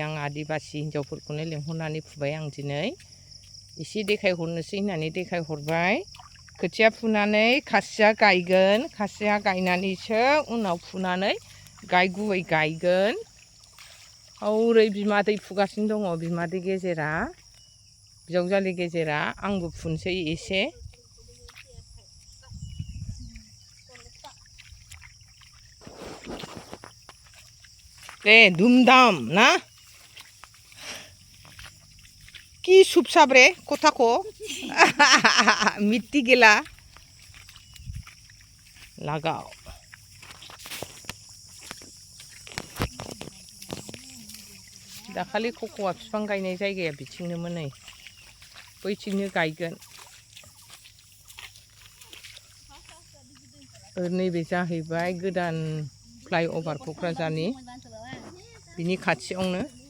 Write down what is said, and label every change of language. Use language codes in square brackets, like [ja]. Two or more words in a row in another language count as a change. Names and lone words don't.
[brx] आं आदिबासि हिनजावफोरखौनो लेंहरनानै फुबाय आं दिनै एसे देखायहरनोसै होननानै देखायहरबाय खोथिया फुनानै खासिया गायगोन खासिया गायनानैसो उनाव फुनानै गुबै गायगोन हौरै बिमादै फुगासिनो दङ बिमादै गेजेरा बिजावजालि गेजेरा आंबो फुनोसै एसे दे धुमधाम ना [bn] কি চুপচাপ রে কথা কো মিট্টি গেলা [brx] লাগাও दाखालि खख'आ बिफां गायनाय जायगाया बिथिंनोमोन नै बैथिंनो गायगोन नैबे जाहैबाय गोदान फ्लाइअभार क'क्राझारनि बिनि खाथियावनो